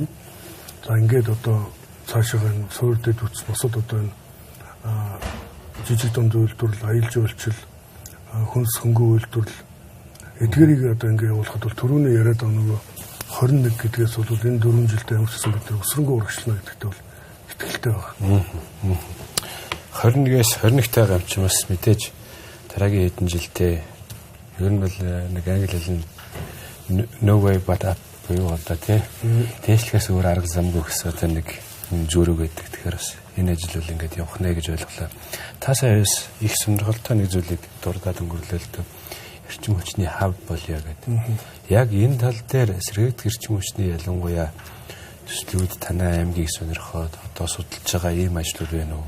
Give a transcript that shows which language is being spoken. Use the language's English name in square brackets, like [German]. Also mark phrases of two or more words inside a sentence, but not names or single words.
[Mongolian] За ингээд одоо цаашаа энэ суурь дэд үтс босод одоо энэ жижиг дунд үйлдвэрлэл, аялал жуулчлал, хүнс хөнгөн үйлдвэрлэл эдгэрийг одоо ингээд явуулахад бол түрүүний яриад байгаа нөгөө 21 гэдгээс бол энэ 4 жилдээ ямар ч гэсэн бид нар өсрөнгөө урагшлна гэдэгт бол итгэлтэй байгаа. 21-ээс 21-тай гамчмаас мэдээж дараагийн хэдэн жилдээ ер нь бол нэг англи хэлний [English] no way but up [Mongolian] буюу одоо тийм дээшлэхээс өөр арга замгүй гэсэн одоо нэг зүрэг байдаг. Тэгэхээр бас энэ ажил бол ингээд явах нэ гэж ойлголоо. Та саяас их сонирхолтой нэг зүйлийг дурдаад өнгөрлөө л дээ. Эрчим хүчний хав болё гэдэг. Яг энэ тал дээр сэргээгдэх эрчим хүчний ялангуяа төслүүд танай аймгийг сонирхоод одоо судалж байгаа ийм ажлууд байна уу?